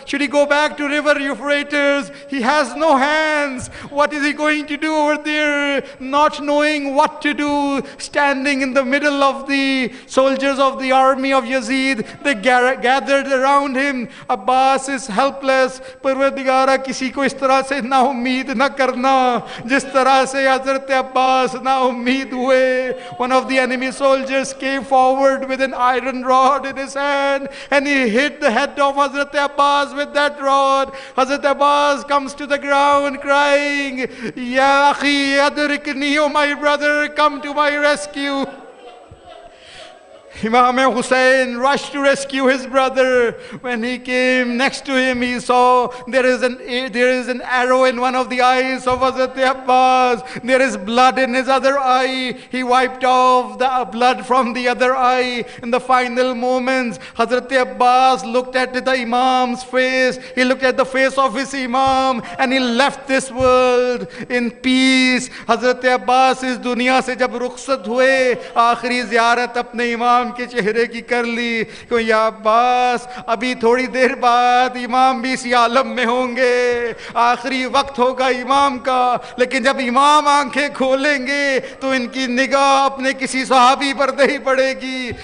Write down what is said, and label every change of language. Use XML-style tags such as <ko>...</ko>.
<en>Should he go back to river Euphrates? He has no hands. What is he going to do over there? Not knowing what to do, standing in the middle of the soldiers of the army of Yazid, they gathered around him. Abbas is helpless.</en> <hi>परवरदिगारा, किसी को इस तरह से ना उम्मीद ना करना जिस तरह से हजरत अब्बास ना उम्मीद हुए.</hi> <en>One of the enemy soldiers came forward with an iron rod in his hand, and he hit the head of Hazrat Abbas with that rod. Hazrat Abbas comes to the ground crying,</en> <ar>Ya akhi adrikni,</ar> <en>oh my brother, come to my rescue. Imam Hussain rushed to rescue his brother. When he came next to him, he saw there is an arrow in one of the eyes of Hazrat Abbas. There is blood in his other eye. He wiped off the blood from the other eye. In the final moments, Hazrat Abbas looked at the Imam's face. He looked at the face of his Imam, and he left this world in peace.</en> <hi>Hazrat Abbas इस दुनिया से जब रुखसत हुए, आखिरी ज़ियारत अपने इमाम के चेहरे की कर ली. क्यों, या अब्बास, अभी थोड़ी देर बाद इमाम भी इसी आलम में होंगे. आखिरी वक्त होगा इमाम का, लेकिन जब इमाम आंखें खोलेंगे तो इनकी निगाह अपने किसी सहाबी पर नहीं पड़ेगी.</hi>